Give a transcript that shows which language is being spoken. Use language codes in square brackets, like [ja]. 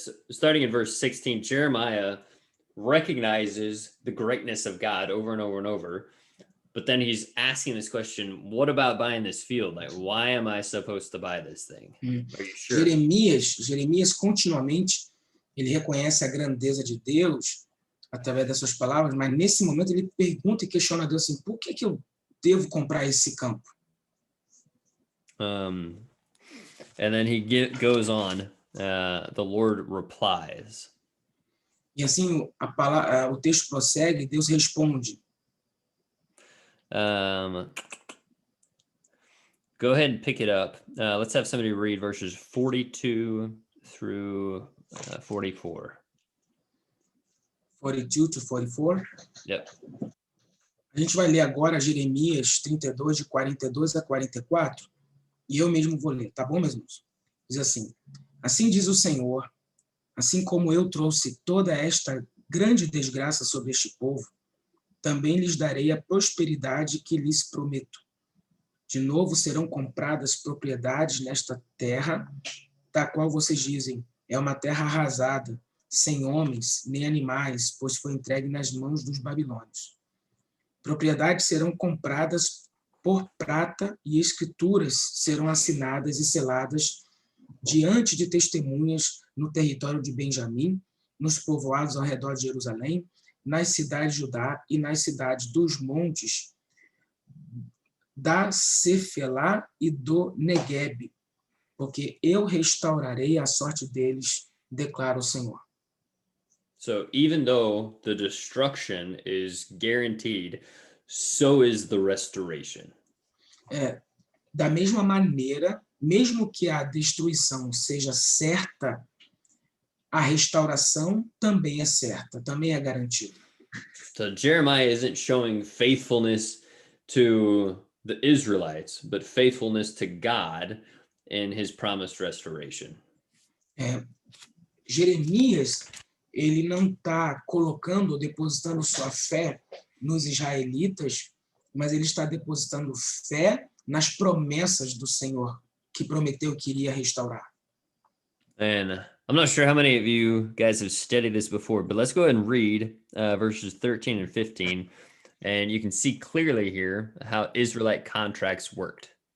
[en] Starting in verse 16, Jeremiah recognizes the greatness of God over and over and over. But then he's asking this question, what about buying this field? Like, why am I supposed to buy this thing? Are you sure? [pt] Jeremias continuamente, ele reconhece a grandeza de Deus através das suas palavras, mas nesse momento ele pergunta e questiona a Deus assim, por que eu devo comprar esse campo? [en] And then he goes on, the Lord replies. [pt] E assim o texto prossegue, Deus responde. [en] Go ahead and pick it up. Let's have somebody read verses 42 through 44. 42 to 44. Yep. [pt] A gente vai ler agora Jeremias 32, de 42 a 44, e eu mesmo vou ler, tá bom, meus irmãos? Diz assim, assim diz o Senhor, assim como eu trouxe toda esta grande desgraça sobre este povo, também lhes darei a prosperidade que lhes prometo. De novo serão compradas propriedades nesta terra, da qual vocês dizem, é uma terra arrasada, sem homens nem animais, pois foi entregue nas mãos dos babilônios. Propriedades serão compradas por prata e escrituras serão assinadas e seladas diante de testemunhas no território de Benjamim, nos povoados ao redor de Jerusalém, nas cidades de Judá e nas cidades dos montes da Cefelá e do Neguebe, porque eu restaurarei a sorte deles, declara o Senhor. [en] So even though the destruction is guaranteed, so is the restoration. [pt] Da mesma maneira, mesmo que a destruição seja certa, a restauração também é certa, também é garantida. [en] So Jeremiah isn't showing faithfulness to the Israelites, but faithfulness to God in his promised restoration. [pt] Jeremias, ele não está colocando, depositando sua fé nos israelitas, mas ele está depositando fé nas promessas do Senhor, que prometeu que iria restaurar. [en] And I'm not sure how many of you guys have studied this before, but let's go ahead and read verses 13 and 15, and you can see clearly here how Israelite contracts worked.